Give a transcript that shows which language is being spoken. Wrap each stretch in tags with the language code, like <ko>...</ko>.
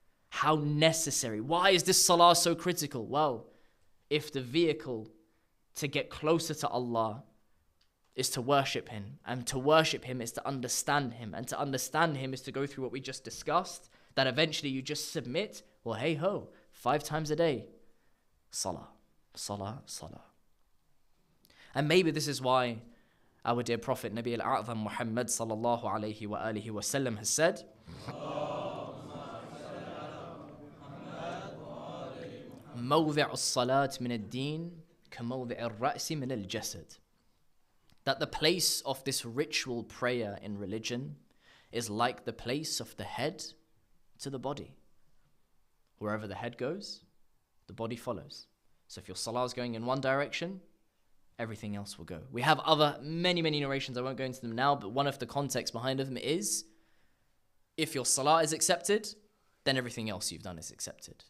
<en>How necessary. Why is this salah so critical? Well, if the vehicle to get closer to Allah is to worship Him, and to worship Him is to understand Him, and to understand Him is to go through what we just discussed, that eventually you just submit, well, hey ho, 5 times a day, salah, salah, salah. And maybe this is why our dear Prophet Nabi al-A'zam Muhammad sallallahu alayhi wa alihi wa sallam has said,</en> <ar>موضع الصلاة من الدين كموضع الرأس من الجسد.</ar> <en>That the place of this ritual prayer in religion is like the place of the head to the body. Wherever the head goes, the body follows. So if your salah is going in one direction, everything else will go. We have other many narrations, I won't go into them now, but one of the contexts behind them is, if your salah is accepted, then everything else you've done is accepted.</en>